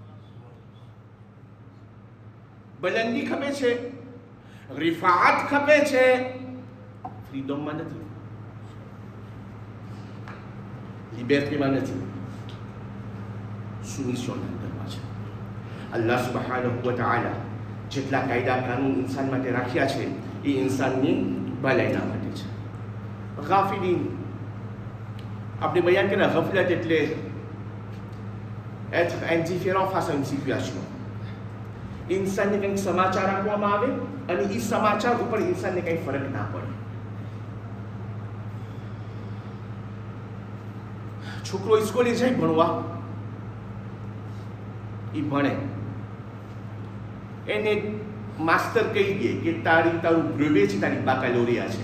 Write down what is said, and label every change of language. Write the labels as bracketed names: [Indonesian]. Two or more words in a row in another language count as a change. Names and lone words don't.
[Gujarati] બલંદી ખપે છે, રિફાત ખપે છે, ફ્રીડમમાં નથી, લિબર્ટીમાં નથી, સુમિશનના અંદરમાં છે. [Arabic] الله سبحانه وتعالى [Gujarati] જેટલા કાયદા કાનૂન ઇન્સાન માટે રાખ્યા છે એ ઇન્સાનની ભલાઈના માટે છે. ગાફિલીન આપણે બયાન કર્યા, ગફલત એટલે [French] être indifférent face à une situation. [Gujarati] ઇન્સાનને કંઈક સમાચાર આપવામાં આવે અને એ સમાચાર ઉપર ઇન્સાનને કંઈ ફરક ના પડે. છોકરો સ્કૂલે જાય ભણવા, એ ભણે, એને માસ્તર કહી દે કે તારું બ્રેવે છે, તારી બાકાલોરિયા છે.